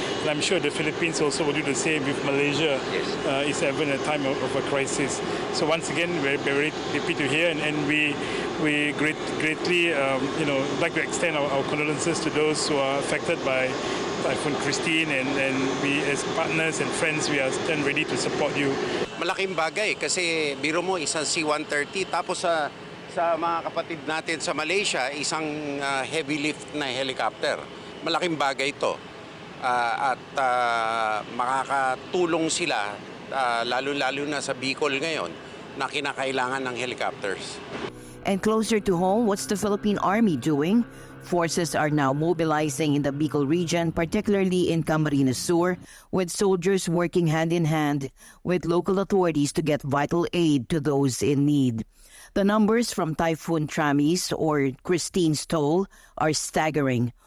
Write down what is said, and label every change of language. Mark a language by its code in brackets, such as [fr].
[en] And I'm sure the Philippines also will do the same if Malaysia is ever in a time of a crisis. So once again, we're very happy to hear, and we greatly like to extend our condolences to those who are affected by Typhoon Christine, and we as partners and friends, we are stand ready to support you. [tl] Malaking bagay kasi biro mo isang C-130 tapos sa mga kapatid natin sa Malaysia isang heavy lift na helicopter. Malaking bagay ito at makakatulong sila lalo-lalo na sa Bicol ngayon na kinakailangan ng helicopters. [en] And closer to home, what's the Philippine Army doing? Forces are now mobilizing in the Bicol region, particularly in Camarines Sur, with soldiers working hand-in-hand with local authorities to get vital aid to those in need. The numbers from Typhoon Tramis or Christine's toll are staggering.